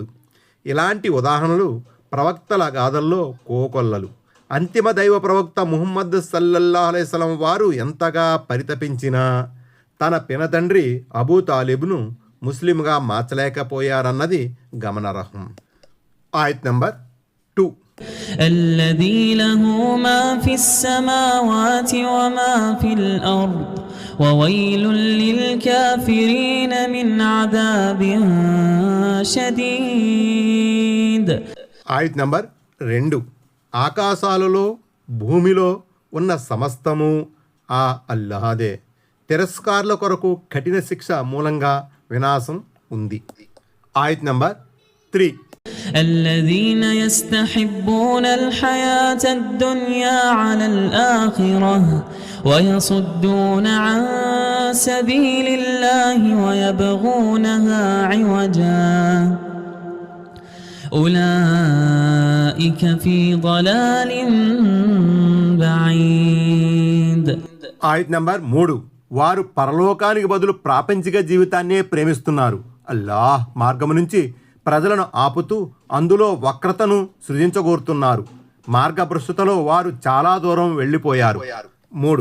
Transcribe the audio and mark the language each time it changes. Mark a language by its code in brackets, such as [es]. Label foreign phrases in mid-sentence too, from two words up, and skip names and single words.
[te] ఇలాంటి ఉదాహరణలు ప్రవక్తల గాథల్లో కోకొల్లలు. అంతిమ దైవ ప్రవక్త ముహమ్మద్ [ar] صلى الله عليه وسلم [te] వారు ఎంతగా పరితపించినా తన పినతండ్రి అబూ తాలిబ్ను ముస్లింగా మార్చలేకపోయారన్నది గమనార్హం. ఆయత్ నంబర్ 2. [ar] الذي له ما في السماوات وما في الأرض وويل للكافرين من عذاب شديد. [te] ఆయత్ నంబర్ 2. ఆకాశాలలో భూమిలో ఉన్న సమస్తము ఆ అల్లాహదే. తిరస్కారుల కొరకు కఠిన శిక్ష మూలంగా వినాశం ఉంది. ఆయత్ నంబర్ 3. [ar] الذين يستحبون الحياة الدنيا على الآخرة ويصدون عن سبيل الله ويبغونها عوجا أولئك في ضلال بعيد. [te] ఆయత్ నంబర్ 3. వారు పరలోకానికి బదులు ప్రాపంచిక జీవితాన్నే ప్రేమిస్తున్నారు. అల్లాహ్ మార్గము నుంచి ప్రజలను ఆపుతూ అందులో వక్రతను సృజించగోరుతున్నారు. మార్గభ్రష్టతలో వారు చాలా దూరం వెళ్ళిపోయారు. 3.